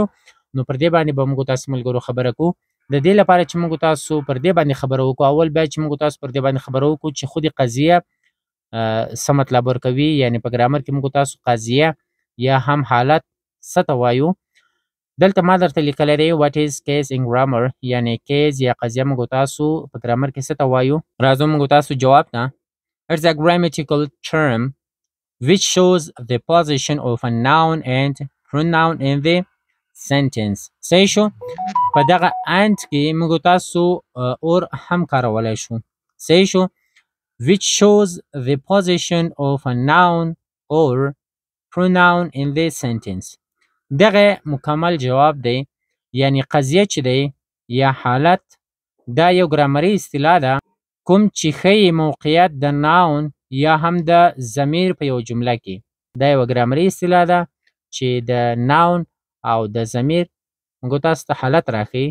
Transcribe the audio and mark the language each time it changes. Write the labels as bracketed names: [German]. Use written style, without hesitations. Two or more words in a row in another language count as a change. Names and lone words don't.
[Pashto] نو پر دې باندې به موږ تاسو ملګرو خبره کوو. د دې لپاره چې موږ تاسو پر دې باندې خبره وکړو، اول باید چې موږ تاسو پر دې باندې خبره وکړو چې خود قضیه څه مطلب ورکوي. یعنې په ګرامر کې موږ تاسو قضیه یا هم حالت څه ته وایو. دلته ما درته لیکلی دی [English] what is case in grammar، [Pashto] یعنې کیس یا قضیه موږ تاسو په ګرامر کې څه ته وایو. راځو موږ تاسو جواب ته. [English] It's a grammatical term which shows the position of a noun and pronoun in the sentence. [Pashto] صحیح شو؟ په دغه and کې موږ تاسو اور هم کارولی شو. صحیح شو؟ [English] which shows the position of a noun or pronoun in the sentence. [Pashto] دغه مکمل جواب دی. یعنی قضیه چې دی یا حالت دا یو ګرامري اصطلاح ده کوم چې ښیي موقعیت د ناون یا هم د ضمیر په یو جمله کې. دا یوه ګرامري اصطلاح ده چې د ناون او د ضمیر موږ تاسو ته حالت راښیي.